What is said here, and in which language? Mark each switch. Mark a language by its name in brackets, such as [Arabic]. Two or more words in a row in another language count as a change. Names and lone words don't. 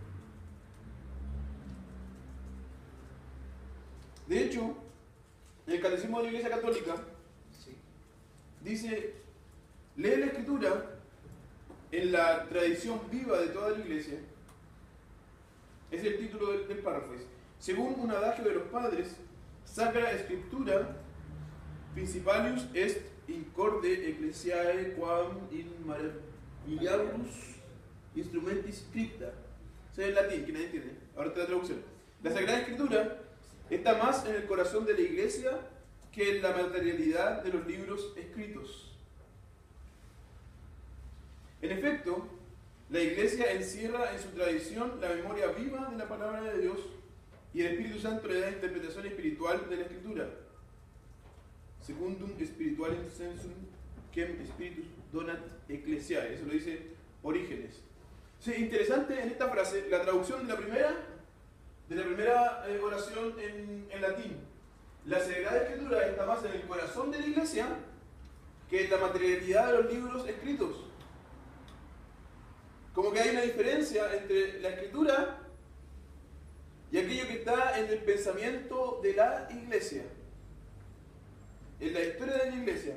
[Spanish] De hecho, el Catecismo de la Iglesia Católica dice: lee la escritura en la tradición viva de toda la Iglesia. Es el título del párrafo. Según un adagio de los padres, [Latin] Sacra Scriptura principalius est incorde ecclesiae quam in maravillaribus instrumentis scripta. [Spanish] Eso es en latín, que nadie entiende. Ahora está la traducción. La Sagrada Escritura está más en el corazón de la Iglesia que en la materialidad de los libros escritos. En efecto, la Iglesia encierra en su tradición la memoria viva de la palabra de Dios y el Espíritu Santo le da interpretación espiritual de la Escritura. [Latin] Secundum spiritualem sensum quem spiritus donat ecclesiae. [Spanish] Eso lo dice Orígenes. Sí, interesante en esta frase la traducción de la primera oración en latín. La Sagrada Escritura está más en el corazón de la Iglesia que en la materialidad de los libros escritos. Como que hay una diferencia entre la Escritura y aquello que está en el pensamiento de la Iglesia, en la historia de la Iglesia.